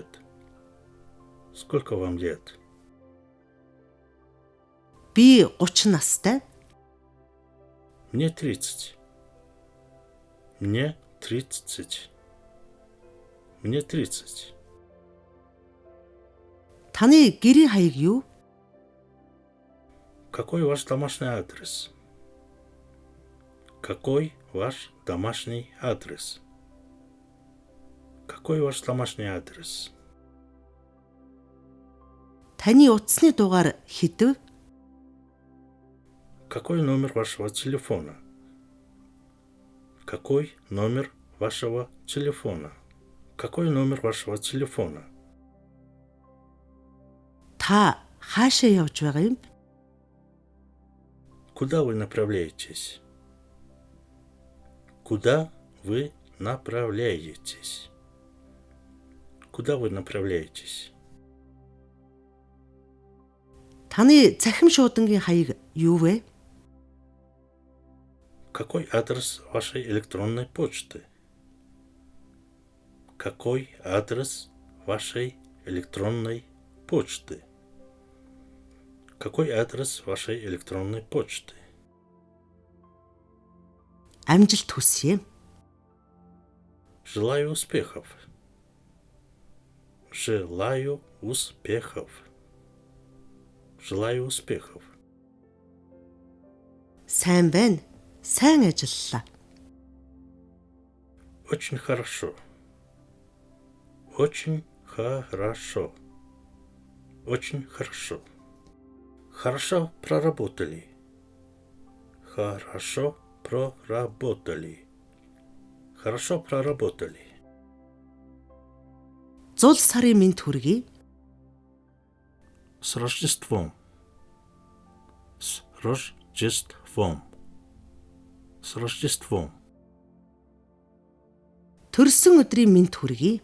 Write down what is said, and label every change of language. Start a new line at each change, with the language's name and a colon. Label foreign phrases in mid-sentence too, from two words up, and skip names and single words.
Russian: Сколько вам лет?
Mongolian: Би 30 настай.
Russian: Мне 30. Мне 30. Мне 30.
Mongolian: Таны гэрийн хаяг юу?
Russian: Какой ваш домашний адрес? Какой ваш домашний адрес? Какой ваш домашний адрес?
Mongolian: Таны утасны дугаар хэдв?
Russian: Какой номер вашего телефона? Какой номер вашего телефона? Какой номер вашего телефона?
Mongolian: Та хаашаа явж байгаа юм?
Russian: Куда вы направляетесь? Куда вы направляетесь? Куда вы направляетесь?
Mongolian: Таны цахим шуудангийн хаяг юу вэ?
Russian: Какой адрес вашей электронной почты? Какой адрес вашей электронной почты? Какой адрес вашей электронной почты?
Mongolian: Амжилт хүсье.
Russian: Желаю успехов. Желаю успехов. Желаю успехов.
Mongolian: Сайн байна. Сайн ажиллалаа.
Russian: Очень хорошо. Очень хорошо. Очень хорошо. Хорошо проработали. Хорошо проработали. Хорошо проработали.
Mongolian: Зул сарын мэнд хүргэе.
Russian: С Рождеством. С Рождеством. С Рождеством.
Mongolian: Төрсөн өдрийн мэнд хүргэе.